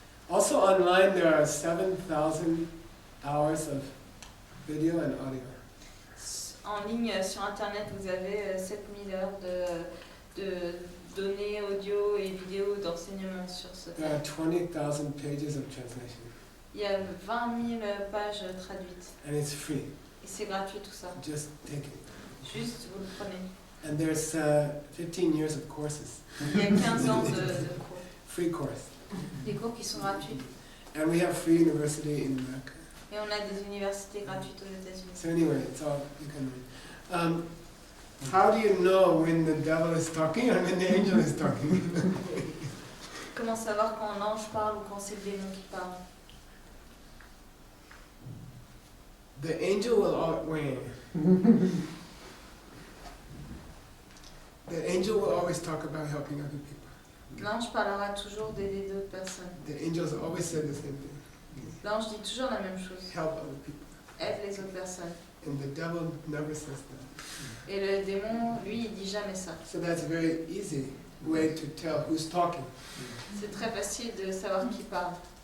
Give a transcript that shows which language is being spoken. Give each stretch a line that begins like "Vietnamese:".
English: Also online there are 7,000 hours of video and audio.
French: En ligne sur Internet, vous avez 7000 heures de données audio et vidéo d'enseignement sur ce
English: There
French: thème.
English: are 20,000 pages of translation.
French: Il y a 20 000 pages traduites.
English: And it's free.
French: Et c'est gratuit tout ça.
English: Just take it.
French: Juste, vous le prenez.
English: And there's 15 years of courses.
French: Il y a 15 ans de cours.
English: Free course.
French: Des cours qui sont gratuits.
English: And we have free university in America.
French: Et on a des universités gratuites aux États-Unis.
English: So anyway, it's all you can read. How do you know when the devil is talking and when the angel is talking?
French: Comment savoir quand l'ange parle ou quand c'est le démon qui parle?
English: The angel will always the angel will always talk about helping other people.
French: L'ange parlera toujours d'aider d'autres personnes.
English: The angels always say the same thing.
French: L'ange dit toujours la même chose.
English: Help other people.
French: Aide les autres personnes.
English: And the devil never says that.
French: Et le démon, lui, il dit jamais ça.
English: So that's a very easy way to tell who's talking.
French: C'est très facile de savoir qui parle.